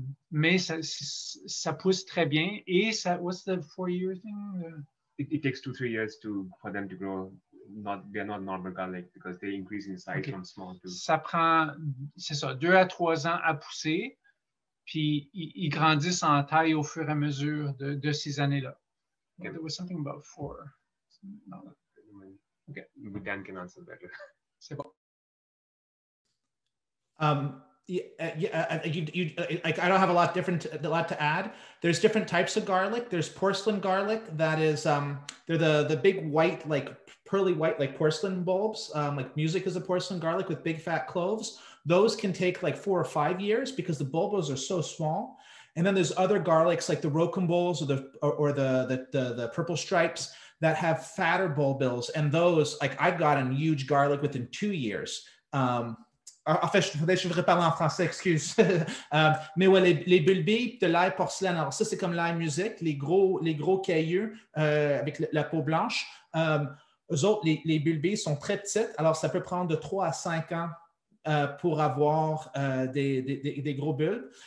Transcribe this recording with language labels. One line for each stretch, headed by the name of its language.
French: mais ça pousse très bien. Et ça,
English: what's the 4-year thing? It takes 2-3 years for them to grow. They're not normal garlic because they increase in size from small to...
French: Ça prend, c'est ça, 2 à 3 ans à pousser. Puis, ils grandissent en taille au fur et à mesure de ces années-là.
English: Okay, there was something about 4. No. Okay, Dan can answer better.
French: C'est bon.
English: I don't have a lot to add. There's different types of garlic. There's porcelain garlic that is they're the big white, like pearly white, like porcelain bulbs. Like music is a porcelain garlic with big fat cloves. Those can take like 4 or 5 years because the bulbos are so small. And then there's other garlics like the Rocambole or the purple stripes that have fatter bulbils. And those, like I've gotten huge garlic within 2 years.
French: En fait, je devrais parler en français, excuse. Mais ouais, les bulbilles de l'ail porcelaine, alors ça, c'est comme l'ail musique, les gros cailleux avec la peau blanche. Eux autres, les bulbilles sont très petites, alors ça peut prendre de 3 à 5 ans pour avoir des gros bulbes.